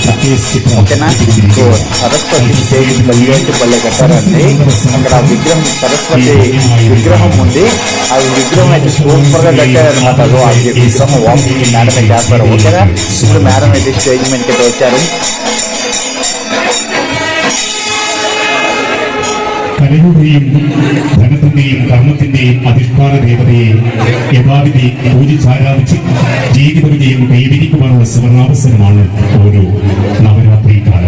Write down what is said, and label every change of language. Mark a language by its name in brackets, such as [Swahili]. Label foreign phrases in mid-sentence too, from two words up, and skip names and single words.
[Telugu] ఓకేనా, సో సరస్వతి స్టేజ్ పల్లె కట్టారండి. అక్కడ విగ్రహం సరస్వతి విగ్రహం ఉంది. ఆ విగ్రహం అయితే సూపర్ గా కట్టారనమాట. ఆ విగ్రహం వాకింగ్ మేడం అయితే చేస్తారు. ఓకేనా, ఇప్పుడు మేడం అయితే స్టేజ్ మీదకి అయితే వచ్చారు. [Malayalam] കഴിവുകയും ധനത്തിന്റെയും കർമ്മത്തിന്റെയും അധിഷ്ഠാന ദേവതയെ യഥാവിധി പൂജിച്ചാരാധിച്ച് ജീവിത വിജയം കൈവരിക്കുവാനുള്ള സുവർണാവസരമാണ് ഓരോ നവരാത്രി കാലം.